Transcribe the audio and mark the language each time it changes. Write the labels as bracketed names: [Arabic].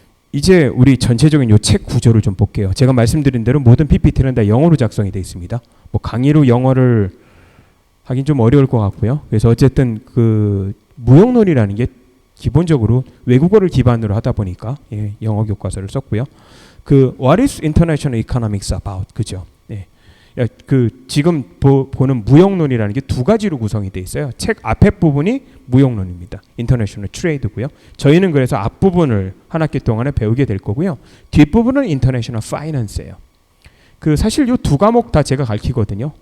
[Korean] 이제 우리 전체적인 요 책 구조를 좀 볼게요. 제가 말씀드린 대로 모든 PPT는 다 영어로 작성이 되어 있습니다. 뭐 강의로 영어를 하긴 좀 어려울 것 같고요. 그래서 어쨌든 무용론이라는 게 기본적으로 외국어를 기반으로 하다 보니까 예, 영어 교과서를 썼고요. 그 [English] What is international economics about? [Korean] 그죠? 예. 그 지금 보는 무역론이라는 게 두 가지로 구성이 돼 있어요. 책 앞에 부분이 무역론입니다. 인터내셔널 트레이드고요. 저희는 그래서 앞부분을 한 학기 동안에 배우게 될 거고요. 뒷부분은 인터내셔널 파이낸스예요. 그 사실 이 두 과목 다 제가 가르치거든요.